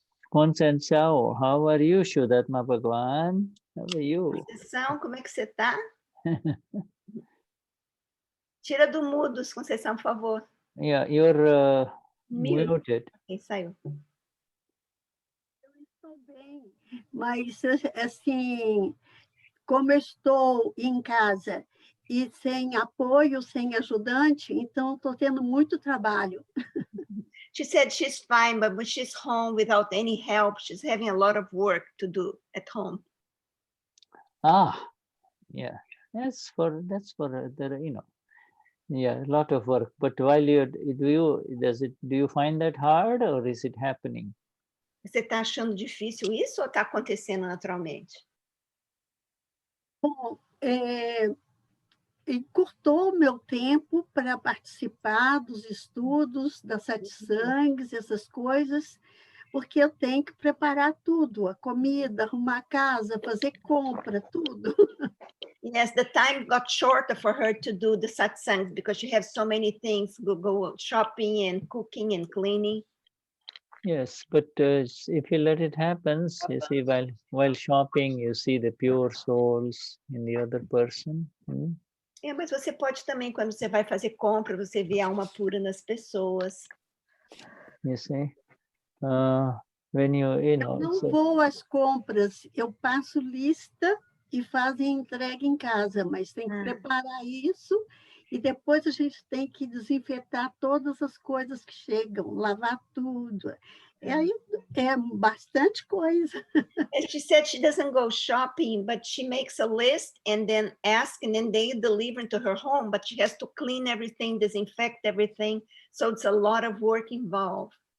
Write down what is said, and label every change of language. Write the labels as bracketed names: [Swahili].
[English] Conceição, how are you, Vishuddhatma Bhagavan? How are you? [Portuguese] Conceição, como é que você está? Tira do mudo, Conceição, por favor. [English] Yeah, you're Muted. muted. [Portuguese] Okay, saiu. Eu estou bem, mas assim, como eu estou em casa e sem apoio, sem ajudante, então estou tendo muito trabalho. [English] She said she's fine, but when she's home without any help, she's having a lot of work to do at home. Ah, yeah, that's for the, you know, yeah, a lot of work. But while do you find that hard, or is it happening? [Portuguese] Você está achando difícil isso ou está acontecendo naturalmente? Bom, encurtou meu tempo para participar dos estudos, das satsangs, essas coisas, porque eu tenho que preparar tudo, a comida, arrumar a casa, fazer compra, tudo. [English] Yes, the time got shorter for her to do the satsangs because she has so many things, go shopping and cooking and cleaning. Yes, but if you let it happen, you see, while shopping, you see the pure souls in the other person. [Portuguese] É, mas você pode também, quando você vai fazer compra, você vê a alma pura nas pessoas. [English] You see, when you know. [Portuguese] Eu não vou às compras, eu passo lista e fazem entrega em casa, mas tem que preparar isso e depois a gente tem que desinfetar todas as coisas que chegam, lavar tudo. E aí é bastante coisa. [English] She said she doesn't go shopping, but she makes a list and then ask, and then they deliver to her home, but she has to clean everything, disinfect everything. So it's a lot of work involved.